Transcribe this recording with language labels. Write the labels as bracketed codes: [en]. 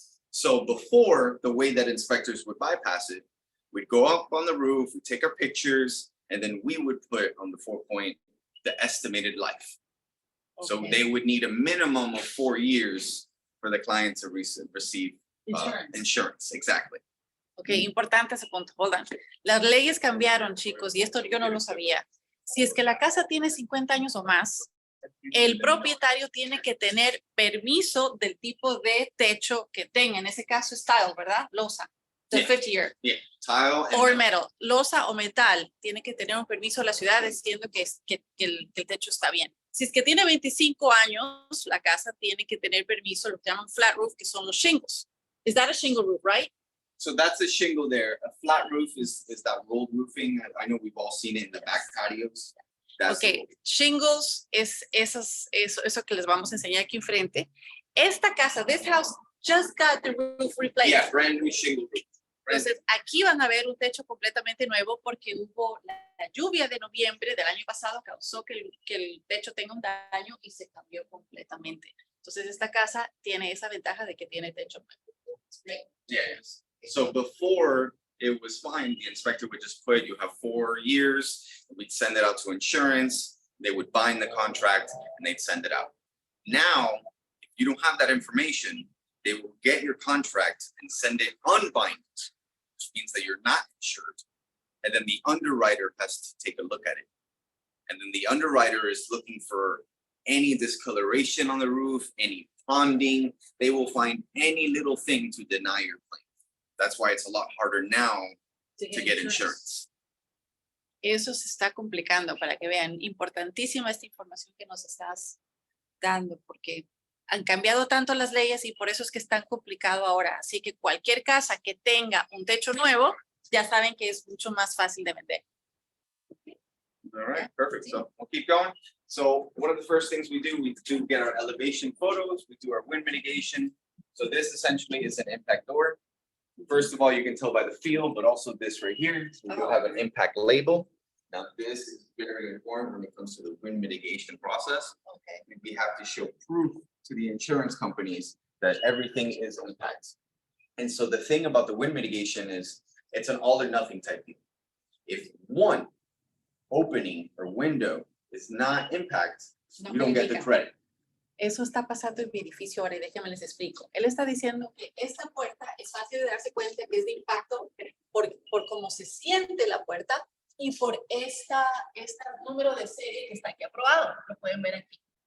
[en] So before, the way that inspectors would bypass it, we'd go up on the roof, we'd take our pictures, and then we would put on the 4-point the estimated life. So Okay. they would need a minimum of 4 years for the client to receive Insurance. insurance. Exactly. [es] Ok, importante ese punto. [en] Hold on. [es] Las leyes cambiaron, chicos, y esto yo no lo sabía. Si es que la casa tiene 50 años o más, el propietario tiene que tener permiso del tipo de techo que tenga. En ese caso es tile, ¿verdad? Losa. [en] The Yeah. 50 year. Yeah, tile and Or metal. [es] metal. Losa o metal. Tiene que tener un permiso de la ciudad diciendo que el techo está bien. Si es que tiene 25 años, la casa tiene que tener permiso, lo que llaman flat roof, que son los shingles. [en] Is that a shingle roof, right? So that's a shingle there. A flat roof is that rolled roofing. I know we've all seen it in the back patios. That's the [es] Ok, shingles es eso que les vamos a enseñar aquí enfrente. Esta casa, [en] this house just got the roof replaced. Yeah, brand new shingle roof. [es] Entonces, aquí van a ver un techo completamente nuevo porque hubo la lluvia de noviembre del año pasado causó que el techo tenga un daño y se cambió completamente. Entonces, esta casa tiene esa ventaja de que tiene techo nuevo. [en] Yes. So before it was fine, the inspector would just put, you have 4 years, we'd send it out to insurance, they would bind the contract and they'd send it out. Now, if you don't have that information, they will get your contract and send it unbind, which means that you're not insured. And then the underwriter has to take a look at it. And then the underwriter is looking for any discoloration on the roof, any ponding, they will find any little thing to deny your claim. That's why it's a lot harder now to get insurance. [es] Eso se está complicando para que vean. Importantísima esta información que nos estás dando porque han cambiado tanto las leyes y por eso es que es tan complicado ahora. Así que cualquier casa que tenga un techo nuevo ya saben que es mucho más fácil de vender. [en] All right, perfect. So we'll keep going. So one of the first things we do get our elevation photos, we do our wind mitigation. So this essentially is an impact door. First of all, you can tell by the feel, but also this right here, we do have an impact label. Now, this is very important when it comes to the wind mitigation process. Okay. We have to show proof to the insurance companies that everything is impact. And so the thing about the wind mitigation is it's an all or nothing type deal. If one opening or window is not impact, [es] No [en] you don't get the [es] califica. [en] credit. [es] Eso está pasando en mi edificio ahora y déjenme les explico. Él está diciendo que esta puerta es fácil de darse cuenta que es de impacto por cómo se siente la puerta y por este número de serie que está aquí aprobado. Lo pueden ver aquí.